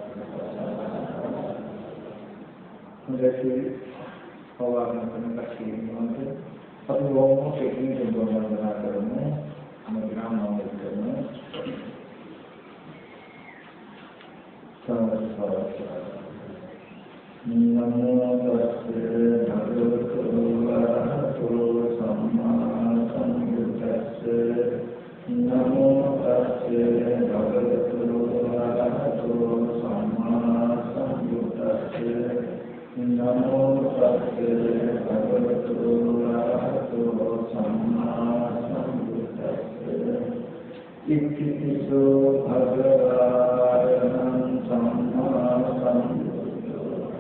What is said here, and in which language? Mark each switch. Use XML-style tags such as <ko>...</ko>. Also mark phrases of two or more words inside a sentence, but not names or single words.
<si>හොඳයි පවාරණ කරන කීමන්ත අපි වොමෝ ටෙක්නික් එක වර්ණනා කරමු අනුග්‍රහණය කරමු</si> <pi>නමෝ තස්සේ භගවතු වරහතෝ සම්මා සම්බුද්දස්සේ නමෝ තස්සේ භගවතු වරහතෝ සම්මා සම්බුද්දස්සේ නමෝ තස්සේ භගවතු වරහතෝ සම්මා සම්බුද්දස්සේ ඉක්ඛිතෝ භගවානං සම්මා සම්බුද්ධෝ</pi>